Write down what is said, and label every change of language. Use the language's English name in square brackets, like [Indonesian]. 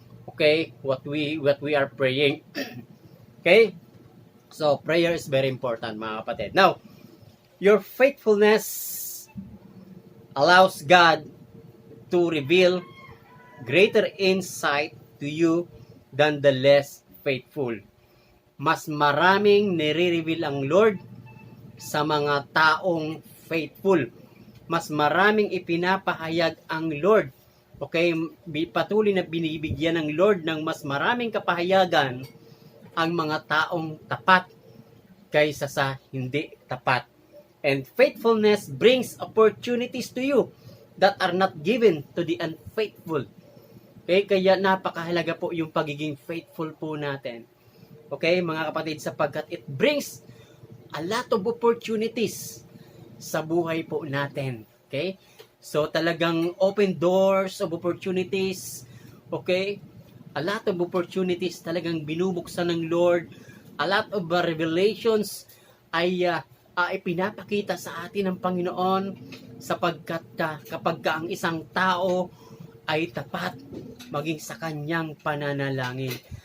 [English] Okay, what we are praying. Okay, so prayer is very important [Filipino] mga kapatid. [English] Now, your faithfulness allows God to reveal greater insight to you than the less faithful. [Filipino] Mas maraming nire-reveal ang Lord sa mga taong faithful. Mas maraming ipinapahayag ang Lord. Okay, patuloy na binibigyan ng Lord ng mas maraming kapahayagan ang mga taong tapat kaysa sa hindi tapat. [English] And faithfulness brings opportunities to you that are not given to the unfaithful. [Filipino] Okay, kaya napakahalaga po yung pagiging faithful po natin. Okay, mga kapatid, sapagkat [English] it brings a lot of opportunities [Filipino] sa buhay po natin. Okay? [English] So, [Filipino] talagang [English] open doors of opportunities. Okay? A lot of opportunities [Filipino] talagang binubuksan ng Lord. [English] A lot of revelations [Filipino] ay ipinapakita sa atin ng Panginoon sapagkat kapag ang isang tao ay tapat maging sa kanyang pananalangin.